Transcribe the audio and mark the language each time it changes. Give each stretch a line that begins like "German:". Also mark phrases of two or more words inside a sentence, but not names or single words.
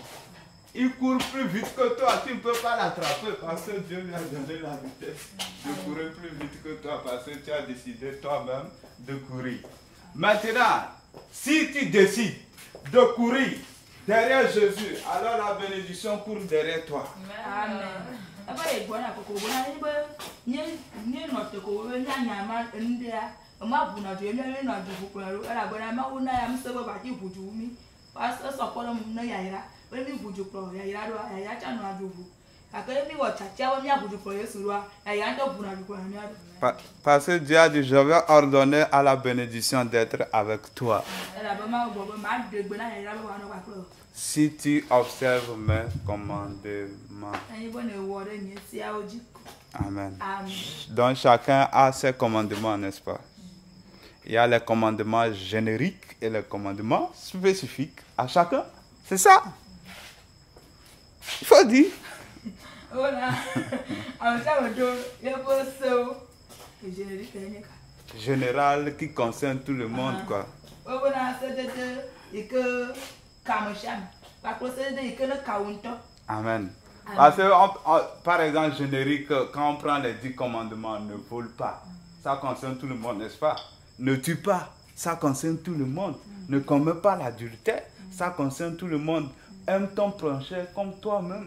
French: Il court plus vite que toi, tu ne peux pas l'attraper parce que Dieu lui a donné la vitesse de courir plus vite que toi parce que tu as décidé toi-même de courir. Maintenant, si tu décides de courir derrière Jésus, alors la bénédiction court derrière toi. Amen.
Ewe: Ebe ye gbɔna koko bona ye be nye nɔ te ko be nyanya ma enu ɖea ema ʋuna dzo ye mía nɔ adu ʋu kplɔ ɖo elabena Mawu na ya ŋusẽ be bati ʋu dzo mi
French: parce que
Ewe: esɔ kpɔ ɖe mu ne yayra be mi ʋu dzo kplɔ yayra ɖoa yayra tsa nɔ adu ʋu gake mi wɔ tsatsia be mía ʋu dzo kplɔ Yesu ɖoa yayra ŋutɔ ʋuna dzo kplɔ mía ɖo.
French: Parce que Dieu a dit, je vais ordonner à la bénédiction d'être avec toi.
Ewe: Elabena Mawu gblɔ be ma ɖe gbe na yayra be wòanɔ kpakple wò.
French: Si tu observes mes commandements.
Ewe: Anyi be ne wɔ ɖe nye seawo dzi.
French: Amen. Amen. Donc chacun a ses commandements, n'est-ce pas? Il y a les commandements génériques et les commandements spécifiques à chacun. C'est ça. Il faut dire. Voilà.
Ewe: Ame sia ame ɖo yeƒe sewo générique nye ka.
French: Général qui concerne tout le monde, quoi.
Ewe: Wobena sedede yi ke ka ame sia ame kpakple sedede yi ke ne ka wo ŋutɔ.
French: Amen. Parce que, par exemple, générique, quand on prend les 10 commandements, ne vole pas. Ça concerne tout le monde, n'est-ce pas? Ne tue pas. Ça concerne tout le monde. Ne commets pas l'adultère. Ça concerne tout le monde. Aime ton prochain comme toi-même.